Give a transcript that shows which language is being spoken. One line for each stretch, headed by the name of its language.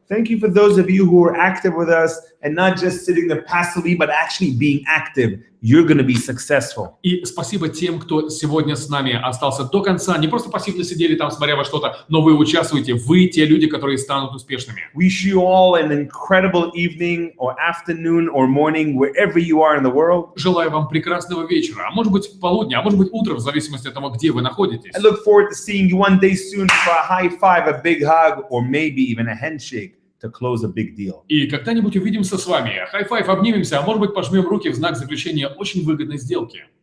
English: Thank you for those of you who are active with us and not just sitting there passively, but actually being active. You're going to be successful.
Russian: И спасибо тем, кто сегодня с нами остался до конца. Не просто пассивно сидели там, смотря во что-то, но вы участвуете. Вы те люди, которые станут успешными.
English: Wish you all an incredible evening or afternoon or morning, wherever you are in the world.
Russian: Желаю вам прекрасного вечера, а может быть полудня, а может быть утро, в зависимости от того, где вы находитесь.
English: I look forward to seeing you one day soon for a high five, a big hug, or maybe even a handshake to close a big deal.
Russian: И когда-нибудь увидимся с вами. Хай-файв, обнимемся, а может быть пожмем руки в знак заключения очень выгодной сделки.